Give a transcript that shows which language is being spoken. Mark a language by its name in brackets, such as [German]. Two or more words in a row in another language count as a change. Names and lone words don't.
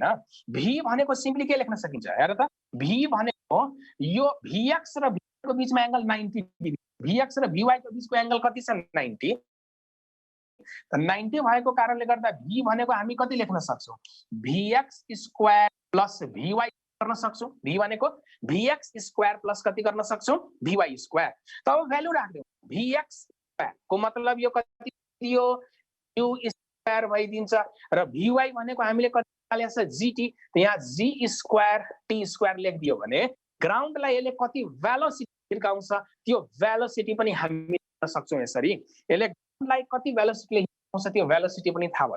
[Nepali] v भनेको सिम्पली के लेख्न सकिन्छ हेर त, v भनेको यो vx र vy को बीचमा एंगल 90 डिग्री, vx र vy को बीचको एंगल कति छ 90। त 90 भएको कारणले गर्दा v भनेको हामी कति लेख्न सक्छौं vx [English] square plus [Nepali] vy गर्न सक्छौं। v भनेको vx [English] square plus [Nepali] कति गर्न सक्छौं vy स्क्वायर। त अब भ्यालु राख्दियौ vx स्क्वायर को मतलब यो कति दियो u स्क्वायर भइदिन्छ, र vy भनेको हामीले कति निकालेको छ gt। त यहाँ g स्क्वायर t स्क्वायर लेखिदियो भने ग्राउन्डलाई यसले कति भेलोसिटी हिर्काउँछ त्यो भेलोसिटी पनि हामी लेख्न सक्छौं यसरी। यसले ग्राउन्डलाई कति भेलोसिटी हिर्काउँछ त्यो भेलोसिटी पनि थाहा भयो।